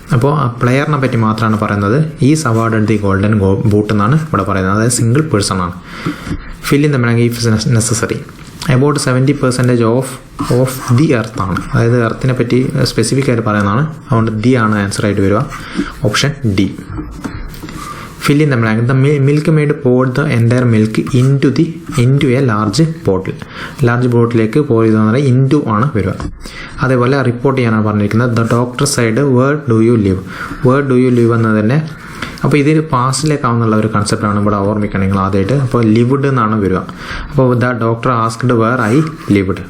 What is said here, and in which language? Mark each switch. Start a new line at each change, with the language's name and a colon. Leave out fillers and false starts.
Malayalam: അപ്പോൾ ആ പ്ലെയറിനെ പറ്റി മാത്രമാണ് പറയുന്നത്.
English: is awarded the golden boot
Malayalam: എന്നാണ് ഇവിടെ പറയുന്നത്. അതായത് സിംഗിൾ പേഴ്സൺ ആണ്.
English: Fill in the blank if necessary. About 70% of the earth ആണ്.
Malayalam: അതായത് എർത്തിനെ പറ്റി സ്പെസിഫിക് ആയിട്ട് പറയുന്നതാണ്. അതുകൊണ്ട് ദി ആണ് ആൻസർ ആയിട്ട് വരിക. Option D.
English: Fill in the blank. The milk maid poured the entire milk into a large bottle.
Malayalam: Large ബോട്ടിലേക്ക് pour ചെയ്തെന്ന് പറഞ്ഞാൽ ഇൻറ്റു ആണ് വരിക. അതേപോലെ റിപ്പോർട്ട് ചെയ്യാനാണ് പറഞ്ഞിരിക്കുന്നത്.
English: the doctor said where do you live
Malayalam: എന്നതിൻ്റെ അപ്പോൾ ഇതിൽ പാസ്റ്റിലേക്കാവുന്നുള്ള ഒരു കൺസെപ്റ്റാണ് ഇവിടെ ഓർമ്മിക്കണമെങ്കിൽ ആദ്യമായിട്ട്. അപ്പോൾ ലിവ്ഡ് എന്നാണ് വരിക. അപ്പോൾ
English: The doctor asked where I lived.